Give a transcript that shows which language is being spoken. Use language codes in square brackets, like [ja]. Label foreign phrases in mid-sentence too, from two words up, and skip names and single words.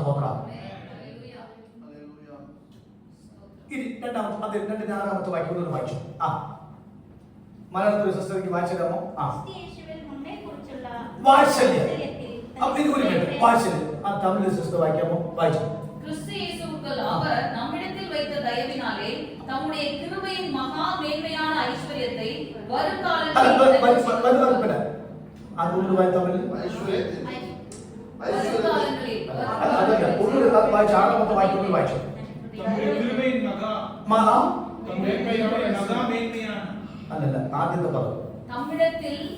[ml] ഇനി 2-ാമത്തെ വാക്യം വായിച്ചു. മലയാളത്തിൽ സിസ്റ്റർക്ക് വായിച്ചു തരാമോ? വാത്സല്യം. വാത്സല്യം തമിഴ് സിസ്റ്റർ വായിക്കാമോ? വായിച്ചു. [ta] அவர் நம்மிடத்தில் வைத்த தயவினாலே தம்முடைய கிருபையின் மகா மேன்மையான ஐஸ்வரியத்தை வருங்காலத்தில் [ml] ആദ്യത്തെ പദം നമ്മിടത്തിൽ